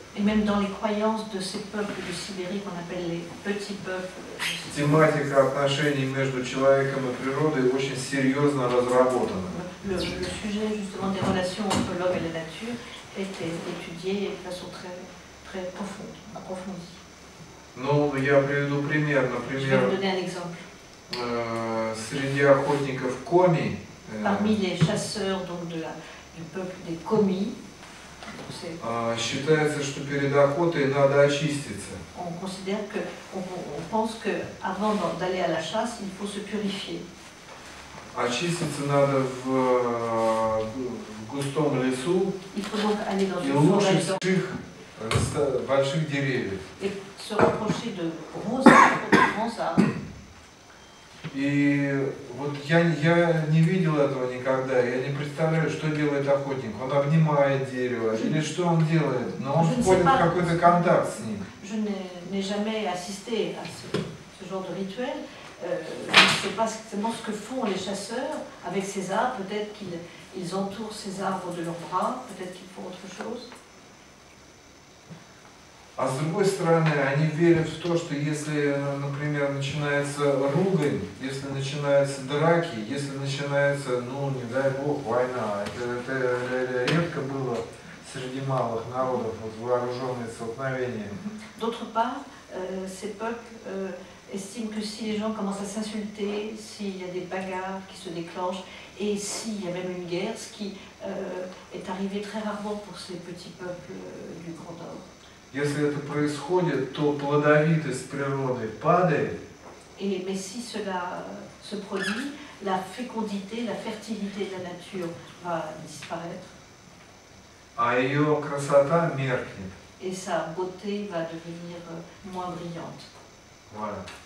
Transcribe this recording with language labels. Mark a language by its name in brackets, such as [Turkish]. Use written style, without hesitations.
[French] et même dans les croyances de ces peuples de Sibérie qu'on appelle les petits peuples. [Russian] Тематика отношений между человеком и природой очень серьезно разработана. [French] Le sujet justement des relations entre l'homme et la nature est étudié de façon très profonde, approfondie. [Russian] Ну, я приведу пример, [French] Je vais vous [Russian] например, [French] donner un exemple. [Russian] Среди охотников коми, [French] Parmi les chasseurs donc du peuple des Komi, [Russian] Считается, что перед охотой надо очиститься. [French] On considère que, on pense qu'avant d'aller à la chasse, il faut se purifier. [Russian] Очиститься надо в густом лесу [French] Il faut donc aller dans [Russian] и [French] une [Russian] лучше [French] forêt [Russian] больших деревьев. [French] et se rapprocher de gros arbres, de grands arbres. [Russian] И вот я не видел этого никогда, я не представляю, что делает охотник. Он обнимает дерево или что он делает, но он входит в какой-то контакт с ним. [French] Je n'ai jamais assisté à ce genre de rituel. Je ne sais pas exactement ce que font les chasseurs avec ces arbres. Peut-être qu'ils entourent ces arbres de leurs bras, peut-être qu'ils font autre chose. [Russian] А с другой стороны, они верят в то, что если, например, начинается ругань, если начинаются драки, если начинается, ну, не дай бог, война, это редко было среди малых народов, вот, вооруженные столкновения. [French] D'autre part, ces peuples estiment que si les gens commencent à s'insulter, s'il y a des bagarres qui se déclenchent, et s'il y a même une guerre, ce qui est arrivé très rarement pour ces petits peuples du Grand Nord. [Russian] Если это происходит, то плодовитость природы падает. [French] Mais si cela se produit, la fécondité, la fertilité de la nature va disparaître. [Russian] А ее красота меркнет. [French] Et sa beauté va devenir moins brillante. Voilà.